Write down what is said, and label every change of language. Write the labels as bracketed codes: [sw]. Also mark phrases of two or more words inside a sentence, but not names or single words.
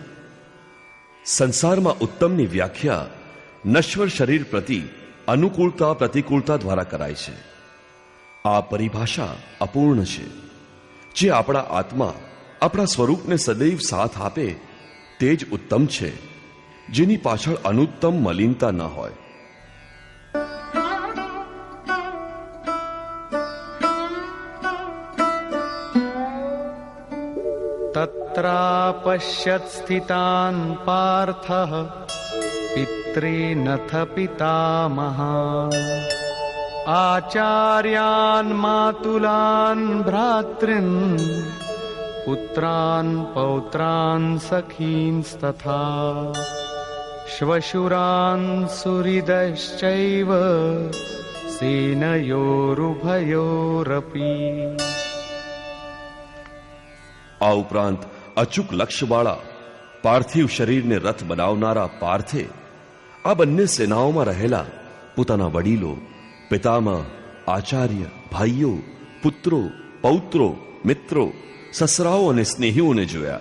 [gu] સંસારમાં ઉત્તમની વ્યાખ્યા નશ્વર શરીર પ્રતિ અનુકૂળતા પ્રતિકૂળતા દ્વારા કરાય છે. આ પરિભાષા અપૂર્ણ છે. જે આપણા આત્મા, આપણા સ્વરૂપને સદૈવ સાથ આપે તે જ ઉત્તમ છે, જેની પાછળ અનુત્તમ મલિનતા ન હોય. [sa] तत्रापश्यत् स्थितान् पार्थः पितॄनथ पितामहान् आचार्यान् मातुलान् भ्रातॄन् पुत्रान् पौत्रान् सखींस्तथा श्वशुरान् सुहृदश्चैव सेनयोरुभयोरपि. [gu] આ ઉપરાંત અચૂક લક્ષ્યવાળા પાર્થિવ શરીરને રથ બનાવનારા પાર્થે આ બંને સેનાઓમાં રહેલા પોતાના વડીલો, પિતામહ, આચાર્ય, ભાઈઓ, પુત્રો, પૌત્રો, મિત્રો, સસરાઓ અને સ્નેહીઓને જોયા.